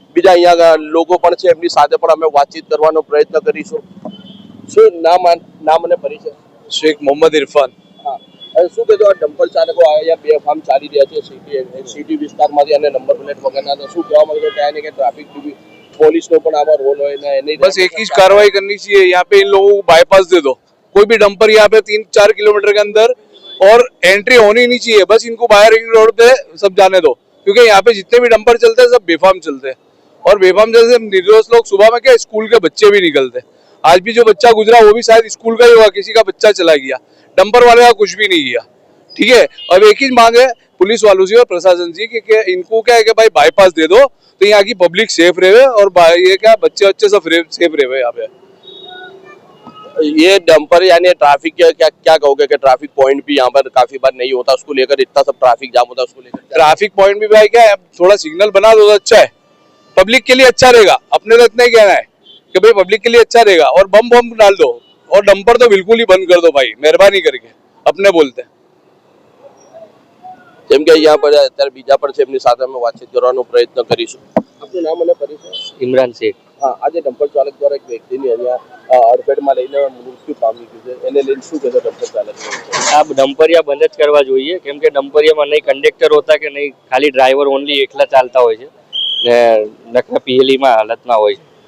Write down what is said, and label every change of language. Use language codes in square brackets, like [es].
[gu] બીજા અહીંયા લોકો પણ છે, એમની સાથે પણ અમે વાતચીત કરવાનો પ્રયત્ન કરીશું. શું નામ અને પરિચય? શેખ મોહમ્મદ ઇરફાન. શું કહેજો આ ડમ્પર ચાલકો અહીંયા બેફામ ચાલી રહ્યા છે સિટી વિસ્તારમાંથી અને નંબર પ્લેટ વગરના, તો શું કહેવા માંગો [hi] क्या है कि ट्रैफिक पुलिस [gu] નો પણ આમાં રોલ હોય ને એની [hi] बस एक ही कार्रवाई करनी चाहिए, यहाँ पे इन लोगों को बाईपास दे दो. कोई भी डंपर यहाँ पे 3-4 किलोमीटर के अंदर और एंट्री होनी नहीं चाहिए, बस इनको बाहर रिंग रोड पे सब जाने दो क्योंकि यहाँ पे जितने भी डंपर चलते हैं सब बेफाम चलते हैं और बेफाम जैसे निर्दोष लोग सुबह में क्या स्कूल के बच्चे भी निकलते हैं. आज भी जो बच्चा गुजरा वो भी शायद स्कूल का ही होगा, किसी का बच्चा चला गया, डंपर वाले का कुछ भी नहीं किया. ठीक है, अब एक ही मांग है पुलिस वालों से और प्रशासन से कि इनको क्या है कि भाई बाईपास दे दो तो यहाँ की पब्लिक सेफ रहे और ये क्या बच्चे सब सेफ रहे यहाँ पे. ये डंपर यानी ट्रैफिक क्या क्या कहोगे कि ट्रैफिक पॉइंट भी यहाँ पर काफी बार नहीं होता, उसको लेकर इतना सब ट्रैफिक जाम होता है, उसको लेकर ट्रैफिक पॉइंट भी भाई क्या है, थोड़ा सिग्नल बना दो तो अच्छा है, पब्लिक के लिए अच्छा रहेगा. अपने तो इतना ही कहना है कि भाई पब्लिक के लिए अच्छा रहेगा और बम डाल दो और डंपर तो बिल्कुल ही बंद कर दो भाई, मेहरबानी करके अपने बोलते हैं. [gu] જેમ કે અહીંયા પર અત્યારે બીજા પર છે, એમની સાથે અમે વાતચીત કરવાનો પ્રયત્ન કરીશું. આપનું નામ અને પરિચય? ઇમરાન શેખ. હા, આજે ડમ્પર ચાલક દ્વારા એક વ્યક્તિની અહીંયા અડફેટમાં લઈને મૃત્યુ પામી ગયું છે, એને લઈને શું કહેતો ડમ્પર ચાલક? આ ડમ્પરિયા બંધ જ કરવા જોઈએ કેમ કે ડમ્પરિયામાં નહીં કંડક્ટર હોતા કે નહીં, ખાલી ડ્રાઈવર ઓનલી એકલા ચાલતા હોય છે ને નકરા પીએલીમાં હાલતમાં હોય છે.